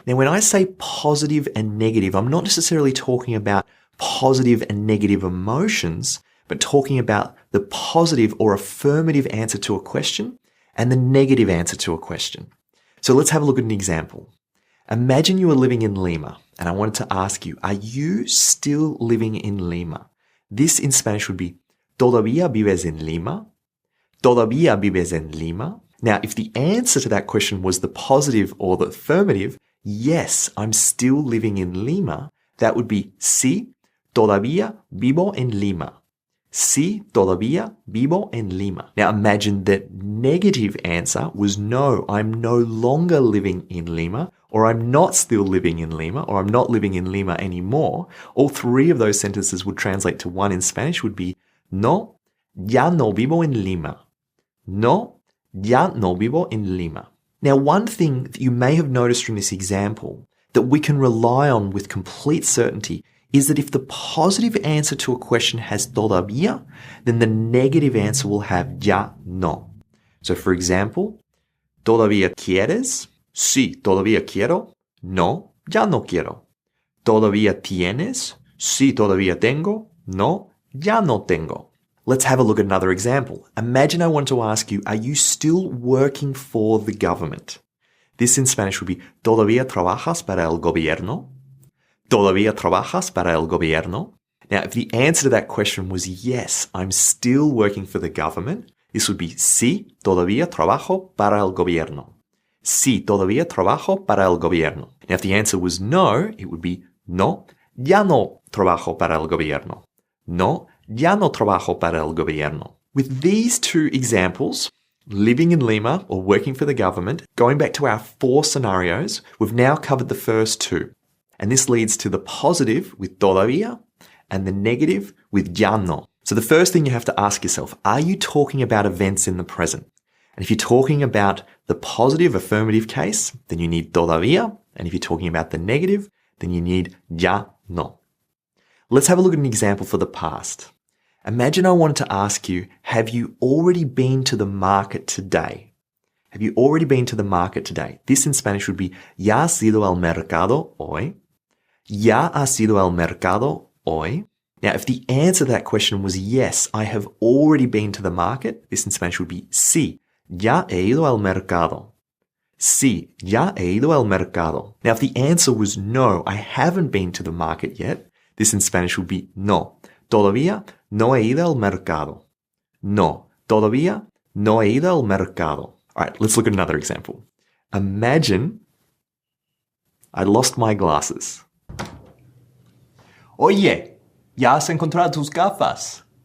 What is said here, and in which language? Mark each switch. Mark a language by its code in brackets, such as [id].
[en] Now, when I say positive and negative, I'm not necessarily talking about positive and negative emotions, but talking about the positive or affirmative answer to a question and the negative answer to a question. So let's have a look at an example. Imagine you are living in Lima, and I wanted to ask you, are you still living in Lima? This in Spanish would be, [es] ¿Todavía vives en Lima? ¿Todavía vives en Lima? [en] Now, if the answer to that question was the positive or the affirmative, yes, I'm still living in Lima, that would be, [es] sí, todavía vivo en Lima. Sí, todavía vivo en Lima. [en] Now imagine that negative answer was no, I'm no longer living in Lima, or I'm not still living in Lima, or I'm not living in Lima anymore. All three of those sentences would translate to one in Spanish would be, [es] no, ya no vivo en Lima. No, ya no vivo en Lima. [en] Now, one thing that you may have noticed from this example that we can rely on with complete certainty is that if the positive answer to a question has todavía, then the negative answer will have ya no. So for example, [es] ¿Todavía quieres? Sí, todavía quiero. No, ya no quiero. ¿Todavía tienes? Sí, todavía tengo. No, ya no tengo. [en] Let's have a look at another example. Imagine I want to ask you, are you still working for the government? This in Spanish would be, [es] ¿Todavía trabajas para el gobierno? ¿Todavía trabajas para el gobierno? [en] Now, if the answer to that question was yes, I'm still working for the government, this would be [es] sí, todavía trabajo para el gobierno. Sí, todavía trabajo para el gobierno. [en] Now, if the answer was no, it would be [es] no, ya no trabajo para el gobierno. No, ya no trabajo para el gobierno. [en] With these two examples, living in Lima or working for the government, going back to our 4 scenarios, we've now covered the first 2. And this leads to the positive with todavía and the negative with ya no. So the first thing you have to ask yourself, are you talking about events in the present? And if you're talking about the positive affirmative case, then you need todavía. And if you're talking about the negative, then you need ya no. Let's have a look at an example for the past. Imagine I wanted to ask you, have you already been to the market today? Have you already been to the market today? This in Spanish would be, [es] ¿Ya has ido al mercado hoy? ¿Ya has ido al mercado hoy? [en] Now, if the answer to that question was yes, I have already been to the market, this in Spanish would be, sí, ya he ido al mercado. [es] Sí, ya he ido al mercado. [en] Now, if the answer was no, I haven't been to the market yet, this in Spanish would be, [es] no, todavía no he ido al mercado. No, todavía no he ido al mercado. [en] All right, let's look at another example. Imagine I lost my glasses. [es] Oye, ¿ya has encontrado tus gafas?